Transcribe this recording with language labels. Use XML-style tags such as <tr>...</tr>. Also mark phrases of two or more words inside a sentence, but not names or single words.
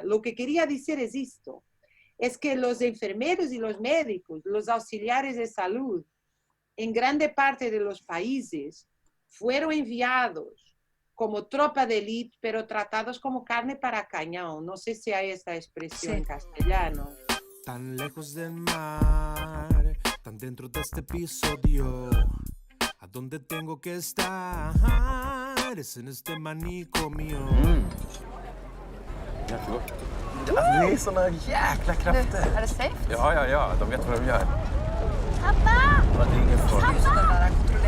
<es>Lo que quería decir es esto, es que los enfermeros y los médicos, los auxiliares de salud, en grande parte de los países, fueron enviados como tropa de élite, pero tratados como carne para cañón. No sé si hay esta expresión en castellano. Tan lejos del mar, tan dentro de este episodio, ¿a dónde tengo que estar? Es en este manicomio.</es> <sv>Jättegott. Ni är såna jäkla krafter. Är det safe? Ja, de vet vad de gör. Pappa! Det är ingen fara. Pappa!</sv>